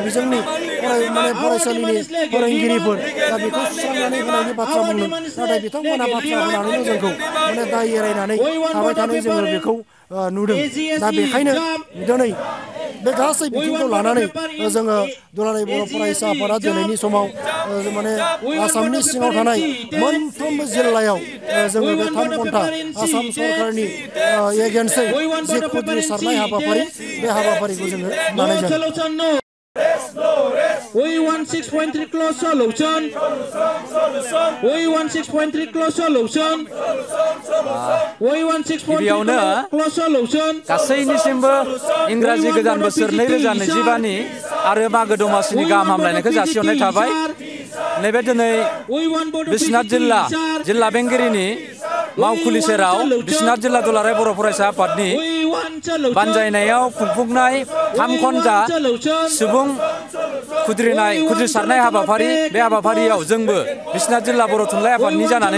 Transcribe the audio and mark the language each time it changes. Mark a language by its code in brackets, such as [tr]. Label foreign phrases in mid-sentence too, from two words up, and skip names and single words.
[brx] बिजोंनि माने फरायसालिनि फोरोंगिरिफोर दा बेखौ सुस्रांनानै होनायनि बाथ्रा बुंदों नाथाय बिथांमोना बाथ्रा होनानैल' जोंखौ माने दाय एरायनानै थाबाय थानाय जोङो बेखौ नुदों दा बेखायनो दिनै बे गासै बिथिंखौ लानानै जोङो दुलाराय बर' फरायसा आफादा दिनैनि समाव माने आसामनि सिङाव थानाय मोनफ्रोमबो जिल्लायाव जोङो बे 3 घन्टा आसाम सरकारनि एगेन्स्टै जि खुद्रिसारनाय हाबाफारि बे हाबाफारिखौ जोङो लानाय जादों [en] We want 6.3 close solution. We want 6.3 close solution. We want 6.3 close solution. [brx] गासैनिसिमबो इंराजि गोदान बोसोर 2025 नि आरो मागो दमासिनि गाहाम हामलायनायखौ जासिहरनाय थाबाय नैबे दिनै बिश्वनाथ जिल्ला बेंगिरिनि मावखुलि सेराव बिश्वनाथ जिल्ला दुलाराय बर' फरायसा आफादनि बानजायनायाव खुंफुंनाय 3 घन्टा सुबुं खुद्रिसारनाय हाबाफारि बे हाबाफारियाव जोंबो बिश्वनाथ जिल्ला बर' थुनलाइ आफादनि जानानै